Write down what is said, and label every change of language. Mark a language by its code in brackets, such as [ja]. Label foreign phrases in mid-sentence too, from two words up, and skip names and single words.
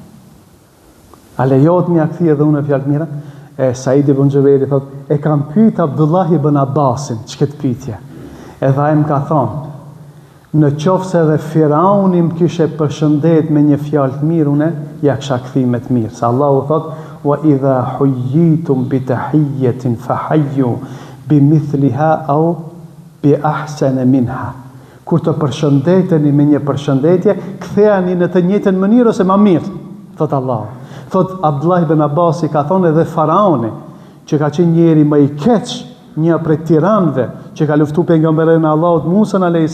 [sq] A lejohet m'ja kthej edhe unë me fjalë të mira? E Said ibn Xhuberi thot, e kam pyet Abdullah ibn Abbasin, ç'ket pyetje. Edhe ai më ka thonë, në qoftë se edhe Firauni më kishe përshëndet me një fjalë të mirë, unë ja kisha kthyer me të mirë. Sa Allahu thot, [ar] وإذا حييتم بتحية فحيوا بمثلها أو بأحسن منها. [sq] Kur të përshëndeteni me një përshëndetje, kthehani në të njëjtën mënyrë ose më mirë, thot Allahu. Thot Abdullah ibn Abbasi ka thonë edhe Faraoni, që ka qenë njeri më i keq, një prej tiranëve, që ka luftu pejgamberin e Allahut Musa a.s.